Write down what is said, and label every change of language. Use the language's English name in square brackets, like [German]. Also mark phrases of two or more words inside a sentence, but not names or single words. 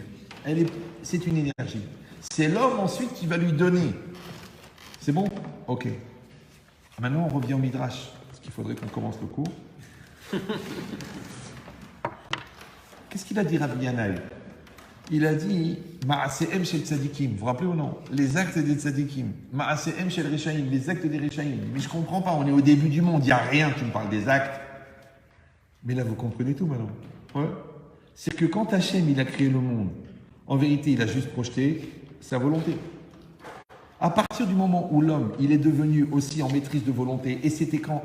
[French] C'est une énergie. C'est l'homme ensuite qui va lui donner. C'est bon? Ok. Maintenant, on revient au Midrash. Parce qu'il faudrait qu'on commence le cours. Qu'est-ce qu'il a dit Rabbi Yanaï? Il a dit [Hebrew] מעשיהם של צדיקים. [French] Vous vous rappelez ou non? Les actes des tzadikim. [Hebrew] מעשיהם של רשעים. [French] Les actes des reshaim. Mais je ne comprends pas. On est au début du monde. Il n'y a rien. Tu me parles des actes. Mais là, vous comprenez tout maintenant. Ouais. C'est que quand Hachem, il a créé le monde, en vérité, il a juste projeté sa volonté. À partir du moment où l'homme, il est devenu aussi en maîtrise de volonté, et c'était quand?